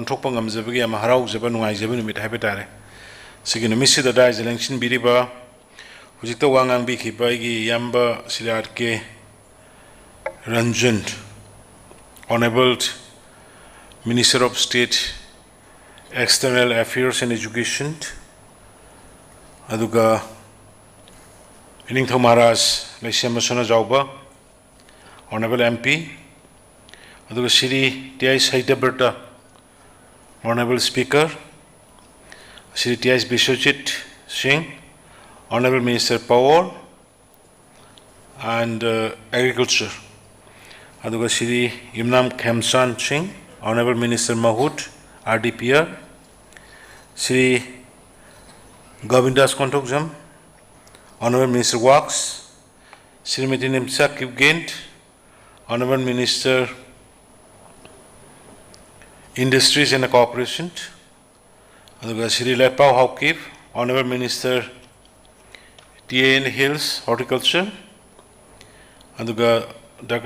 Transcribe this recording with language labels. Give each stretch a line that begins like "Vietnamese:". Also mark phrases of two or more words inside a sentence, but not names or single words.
Manipuri: thokpa ngamjabagi ama harau jaba nungai jaba numit habetare sigi numisi da dai election biriba hujikta wangang bi khiba gi yamba silat ke Ranjan,
English: Honorable Minister of State, External Affairs and Education, aduga Ining Thomaras, Leishamasona Jauba, Honorable MP, aduga Shri T.I.S. Haitaberta, Honorable Speaker, Shri T.I.S. Bishojit Singh, Honorable Minister Power and Agriculture. Aduga Shri Imnam Khemsan Singh, Honorable Minister Mahut, RDPR, Shri Govindas Kontokjam, Honorable Minister Works, Shri Nimsa Kipgent, Honorable Minister Industries and Cooperation, Aduga Shri Lepau Haukip, Honorable Minister TAN Hills, Horticulture, Aduga Dr.